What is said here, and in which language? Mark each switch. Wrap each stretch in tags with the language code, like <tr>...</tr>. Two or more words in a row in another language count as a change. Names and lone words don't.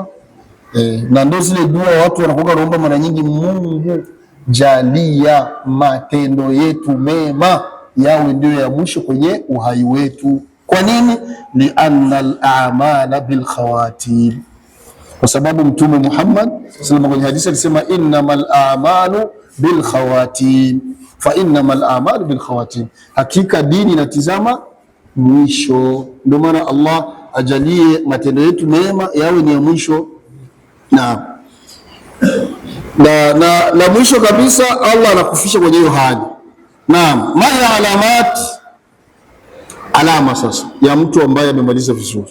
<sw>Na ndio zile dua watu wanakuwa wanaomba mara nyingi, Mungu jalia matendo yetu mema yawe ndio ya mwisho kwenye uhai wetu. Kwa nini?</sw> <ar>لأن الأعمال بالخواتيم,</ar> <sw>kwa sababu Mtume Muhammad sallallahu kwenye hadithi alisema</sw> <ar>إنما الأعمال بالخواتيم, فإنما الأعمال بالخواتيم,</ar> <sw>hakika dini inatizama mwisho. Ndio maana Allah ajalie matendo yetu mema yawe ni ya mwisho. Na mwisho kabisa Allah anakufisha kwenye hiyo hali. Naam, ma ya alama sasa ya mtu ambaye amemaliza vizuri.</sw>